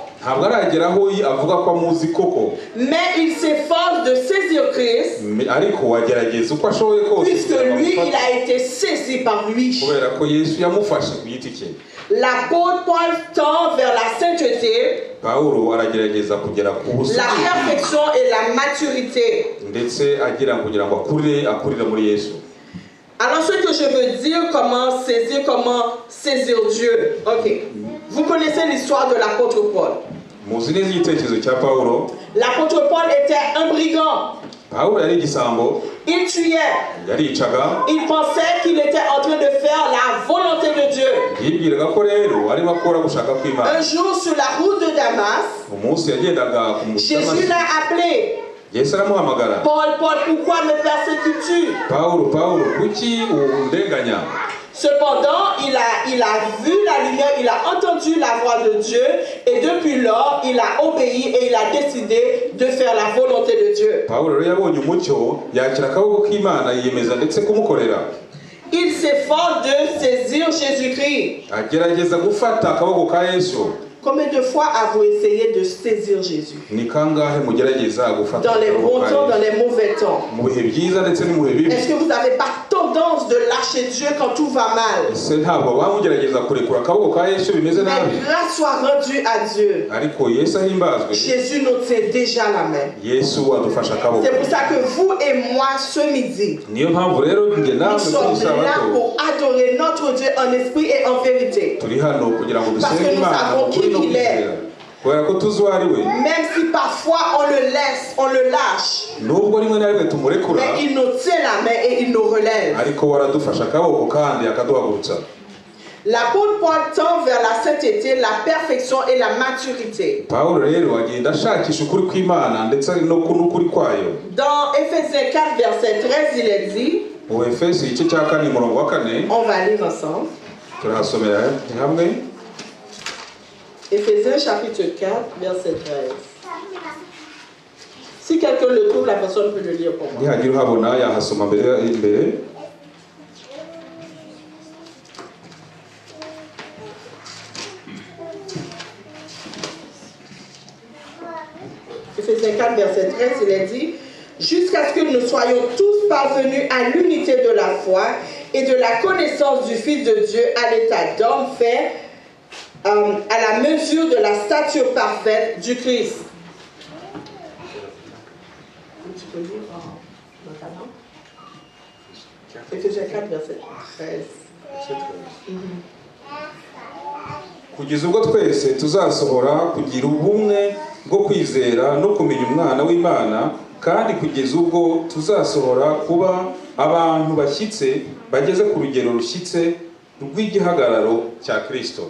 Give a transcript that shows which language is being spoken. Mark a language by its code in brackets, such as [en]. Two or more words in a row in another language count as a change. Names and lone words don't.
[fr] Mais il s'efforce de saisir Christ, puisque lui, il a été saisi par lui. l'apôtre Paul tend vers la sainteté, [rw] Pawulo aragerageza kugera ku [fr] la [rw] busugi [fr] perfection et la maturité. [rw] ndetse agira kugira ngo akurire muri Yesu. [fr] Alors ce que je veux dire, comment saisir Dieu. Ok. Vous connaissez l'histoire de l'apôtre Paul. [rw] Muzi neza igitekerezo cya Pawulo. [fr] L'apôtre Paul était un brigand. [rw] Pawulo yari igisambo. [fr] Il tuait. [rw] Yaricaga. [fr] Il pensait qu'il était en train de faire la volonté de Dieu. [rw] Yibwiraga ko rero arimo akora gushaka kw'Imana. [fr] Un jour sur la route de Damas, [rw] umunsi yagendaga ku [fr] Jésus l'a appelé. [rw] Yesu aramuhamagara. [fr] Paul, Paul, pourquoi me persécutes-tu? [rw] Pawulo, Pawulo, kuki undenganya? [fr] Cependant, il a vu la lumière, il a entendu la voix de Dieu et depuis lors, il a obéi et il a décidé de faire la volonté de Dieu. [rw] Pawulo rero yabonye umucyo yakira akaboko k'Imana yiyemeza ndetse kumukorera. [fr] Il s'efforce de saisir Jésus-Christ. [rw] Agerageza gufata akaboko ka Yesu. [fr] Combien de fois avez-vous essayé de saisir Jésus? [rw] Ni kangahe mugerageza gufata [fr] dans les bons temps, dans les mauvais temps. [rw] mu bihe byiza ndetse no mu bihe bibi? [fr] Est-ce que vous n'avez pas tendance de lâcher Dieu quand tout va mal? [rw] Ese ntabwo wamugerageza kurekura akaboko ka Yesu bimeze nabi? [fr] Mais grâce soit rendue à Dieu. [rw] Ariko Yesu ahimbazwe. [fr] Jésus nous tient déjà la main. [rw] Yesu adufasha akaboko. [fr] C'est pour ça que vous et moi ce midi, [rw] niyo mpamvu rero nge nawe [fr] nous sommes là pour adorer notre Dieu en esprit et en vérité. [rw] turi hano kugira ngo [fr] Parce [rw] dusenge [fr] que nous [rw] Imana [fr] savons qui il est. [rw] kubera ko tuzi uwo ari we. [fr] Même si parfois on le laisse, on le lâche, [rw] nubwo rimwe na rimwe tumurekura, [fr] mais il nous tient la main et il nous relève. [rw] ariko waradufasha akaboko kandi akaduhagurutsa. [fr] L'apôtre Paul tend vers la sainteté, la perfection et la maturité. [rw] Pawulo rero agenda ashakisha ukuri kw'Imana ndetse n'ukuri kwayo. [fr] Dans Éphésiens 4 verset 13, il est dit, [rw] mu Efeso igice cya 4 umurongo wa 4, [fr] on va lire ensemble. [rw] turahasomera hamwe. [fr] Éphésiens chapitre 4 verset 13. Si quelqu'un le trouve, la personne peut le lire pour moi. [rw] nihagira uhabona yahasoma imbere. [fr] Éphésiens 4 verset 13, il est dit, jusqu'à ce que nous soyons tous parvenus à l'unité de la foi et de la connaissance du Fils de Dieu à l'état d'homme fait à la mesure de la stature parfaite du Christ. Tu peux lire dans ta langue? Éphésiens 4 verset 13. [rw] kugeza ubwo twese tuzasohora kugira ubumwe bwo kwizera no kumenya umwana w'Imana, kandi kugeza ubwo tuzasohora kuba abantu bashyitse bageze ku rugero rushyitse rw'igihagararo cya Kristo.